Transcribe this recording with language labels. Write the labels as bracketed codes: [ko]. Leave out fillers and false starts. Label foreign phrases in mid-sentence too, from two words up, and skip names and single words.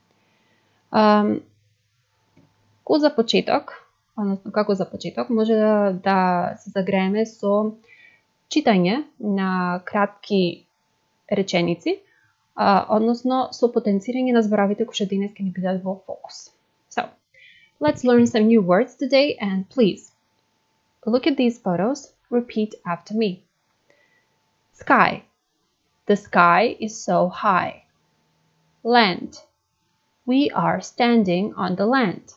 [mk] Како за почеток, може да се загрееме со читање на кратки реченици, односно со потенцирање на зборовите кои што денес ќе ни бидат во фокус. [en] So, let's learn some new words today and please look at these photos. Repeat after me. Sky. The sky is so high. Land. We are standing on the land.